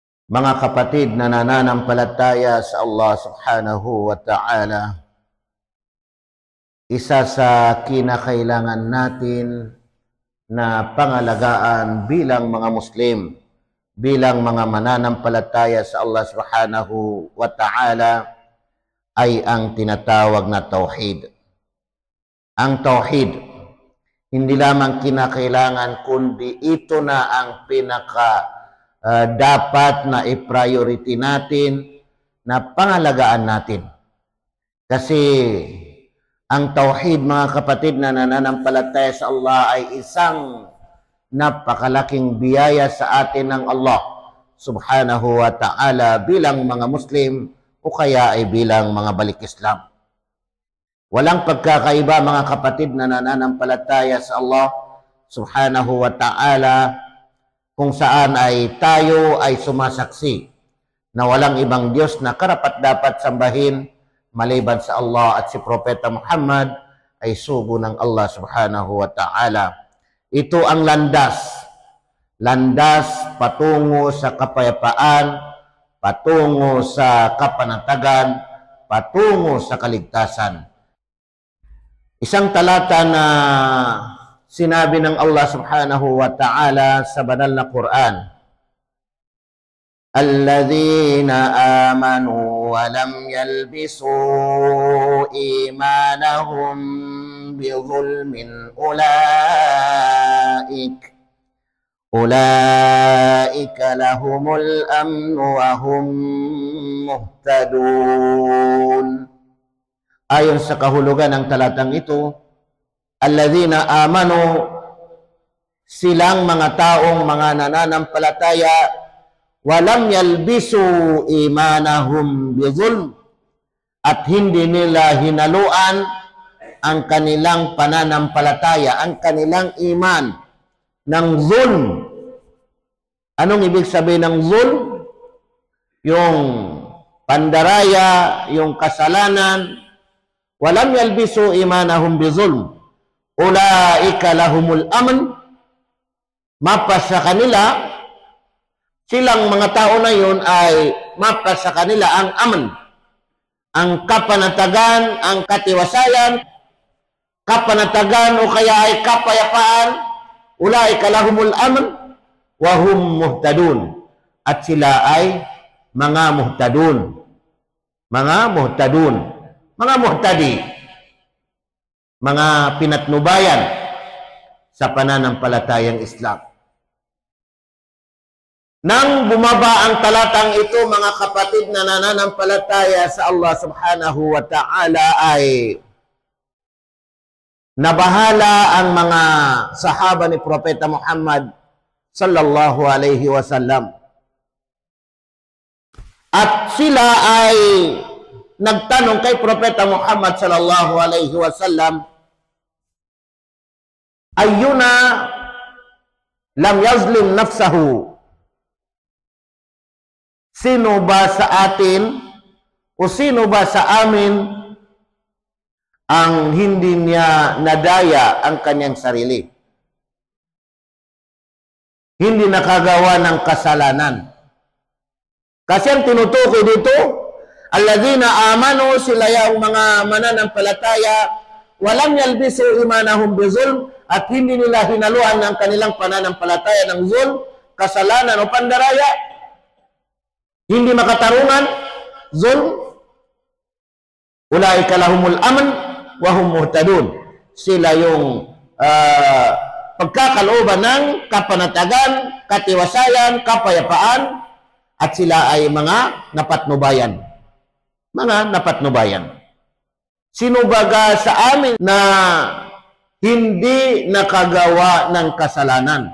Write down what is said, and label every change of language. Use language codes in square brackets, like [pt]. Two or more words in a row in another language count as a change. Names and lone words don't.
[tl] Mga kapatid na nananampalataya sa Allah [ar] سبحانه وتعالى, [tl] isa sa kinakailangan natin na pangalagaan bilang mga Muslim, bilang mga mananampalataya sa Allah [ar] سبحانه وتعالى [tl] ay ang tinatawag na tauhid. Ang tauhid, hindi lamang kinakailangan kundi ito na ang dapat na i-priority natin, na pangalagaan natin. Kasi ang tauhid, mga kapatid na nananampalataya sa Allah, ay isang napakalaking biyaya sa atin ng Allah [ar] سبحانه وتعالى [tl] bilang mga Muslim o kaya ay bilang mga balik Islam. Walang pagkakaiba, mga kapatid na nananampalataya sa Allah [ar] سبحانه وتعالى, [tl] kung saan ay tayo ay sumasaksi na walang ibang Diyos na karapat-dapat sambahin maliban sa Allah, at si Propeta Muhammad ay sugo ng Allah [ar] سبحانه وتعالى. [tl] Ito ang landas patungo sa kapayapaan, patungo sa kapanatagan, patungo sa kaligtasan. Isang talata na sinabi ng Allah [ar] سبحانه وتعالى [tl] sa banal na Quran, [ar] "الذين آمنوا ولم يلبسوا إيمانهم بظلم أولئك لهم الأمن وهم مهتدون." [tl] Ayon sa kahulugan ng talatang ito, [ar] الذين آمنوا, [tl] silang mga taong mga nananampalataya, [ar] ولم يلبسوا إيمانهم بظلم, [tl] at hindi nila hinaluan ang kanilang pananampalataya, ang kanilang iman ng zulm. Anong ibig sabihin ng zulm? Yung pandaraya, yung kasalanan. [ar] ولم يلبسوا إيمانهم بظلم أولئك لهم الأمن, [tl] mapas sa kanila, silang mga tao na yun ay mapas sa kanila ang amn, ang kapanatagan, ang katiwasayan, kapanatagan o kaya ay kapayapaan. [ar] أولئك لهم الأمن وهم مهتدون, [tl] at sila ay mga muhtadun, mga muhtadi, mga pinatnubayan sa pananampalatayang Islam. Nang bumaba ang talatang ito, mga kapatid na nananampalataya sa Allah [ar] سبحانه وتعالى, [tl] ay nabahala ang mga sahaba ni Propeta Muhammad [ar] صلى الله عليه وسلم. [tl] At sila ay nagtanong kay Propeta Muhammad [ar] صلى الله عليه وسلم, أينا لم يظلم نفسه, [tl] sino ba sa atin o sino ba sa amin ang hindi niya nadaya ang kanyang sarili, hindi nakagawa ng kasalanan? Kasi ang tinutukoy dito, [ar] الذين آمنوا, [tl] sila yung mga mananampalataya, [ar] ولم يلبسوا إيمانهم بظلم, [tl] at hindi nila hinaluan ng kanilang pananampalataya ng zulm, kasalanan o pandaraya, hindi makatarungan, zulm. [ar] أولئك لهم الأمن وهم مهتدون, [tl] sila yung pagkakalooban ng kapanatagan, katiwasayan, kapayapaan, at sila ay mga napatnubayan. Mga napatnubayan. Sino baga sa amin na hindi nakagawa ng kasalanan?